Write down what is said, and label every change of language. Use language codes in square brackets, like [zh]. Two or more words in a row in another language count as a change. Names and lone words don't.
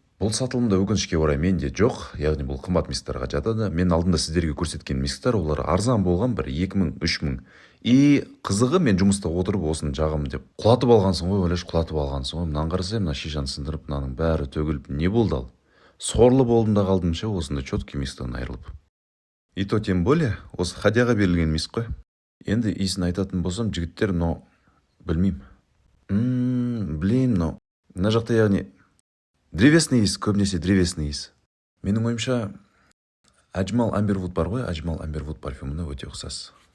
[kk] Бұл сатылымда өкінішке орай менде жоқ, яғни бұл қымбат мисктарға жатады. Мен алдында сіздерге көрсеткен мисктар, олар арзан болған, бір 2000-3000. И қызығы, мен жұмыста отырып осын жағымын деп құлатып алғансың ғой, ойлашы, құлатып алғансың ғой. Мынаны қарасай, мына шишаны сындырып, мынаның бәрі төгіліп, не болды ал? Сорлы болдым да қалдым ше, осында четкий мисктан айырылып. [ru] И то тем более, [kk] осы хадияға берілген миск қой. Енді иісін айтатын болсам, жігіттер, но білмеймін. Блин, но мына жақта яғни древесный иіс, көбінесе древесный иіс. Менің ойымша, Ajmal Amberwood бар ғой, Ajmal Amberwood парфюмына өте ұқсас.